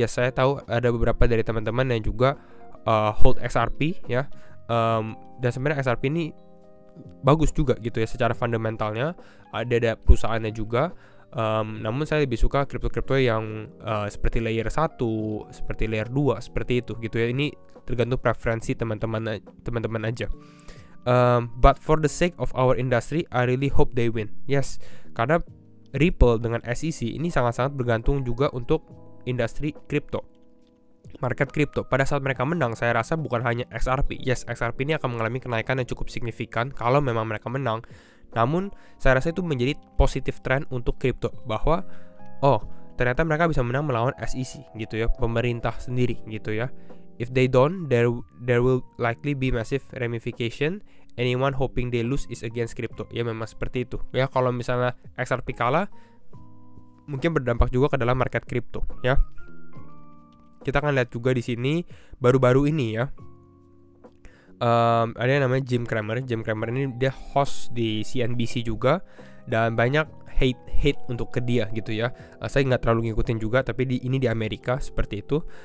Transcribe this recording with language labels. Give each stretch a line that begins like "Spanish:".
Indonesian: Ya, saya tahu ada beberapa dari teman-teman yang juga hold XRP ya. Dan sebenarnya XRP ini bagus juga gitu ya secara fundamentalnya. Ada perusahaannya juga. Namun saya lebih suka kripto-kripto yang seperti layer 1, seperti layer 2, seperti itu gitu ya. Ini tergantung preferensi teman-teman aja.
English: But for the sake of our industry, I really hope they win.
Indonesian: Yes, karena Ripple dengan SEC ini sangat-sangat bergantung juga untuk industri kripto, market kripto. Pada saat mereka menang, saya rasa bukan hanya XRP. Yes, XRP ini akan mengalami kenaikan yang cukup signifikan kalau memang mereka menang. Namun, saya rasa itu menjadi positif trend untuk kripto, bahwa ternyata mereka bisa menang melawan SEC gitu ya, pemerintah sendiri gitu ya.
English: If they don't, there will likely be massive ramification. Anyone hoping they lose is against crypto.
Indonesian: Ya memang seperti itu. Ya kalau misalnya XRP kalah, mungkin berdampak juga ke dalam market crypto ya. Kita akan lihat juga di sini baru-baru ini ya. Ada yang namanya Jim Cramer. Jim Cramer ini dia host di CNBC juga, dan banyak hate untuk ke dia gitu ya. Saya nggak terlalu ngikutin juga, tapi ini di Amerika seperti itu.